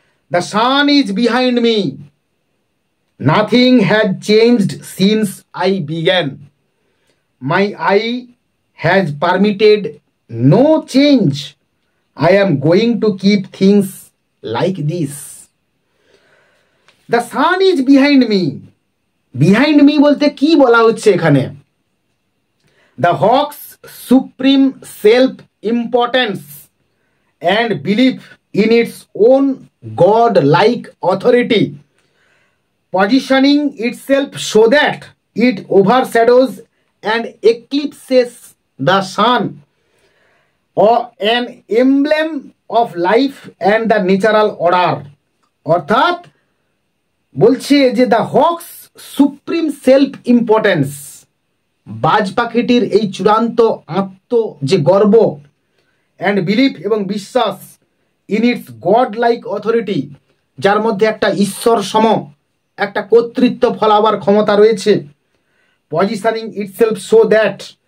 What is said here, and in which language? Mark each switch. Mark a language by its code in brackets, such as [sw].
[en] The sun is behind me, nothing has changed since I began, my eye has permitted no change, I am going to keep things like this. The sun is behind me, behind me [bn] বলতে কি বলা হচ্ছে এখানে? [en] The hawk's supreme self importance and belief in its own God-like authority, positioning itself so that it overshadows and eclipses the sun, or an emblem of life and the natural order. [bn] অর্থাৎ বলছে যে [en] the hawk's supreme self importance, [bn] বাজ পাখিটির এই চূড়ান্ত আত্ম যে গর্ব [en] and belief [bn] এবং বিশ্বাস [en] in its God like authority, [bn] যার মধ্যে একটা ঈশ্বর সম একটা কর্তৃত্ব ফলাবার ক্ষমতা রয়েছে। [en] positioning itself so that,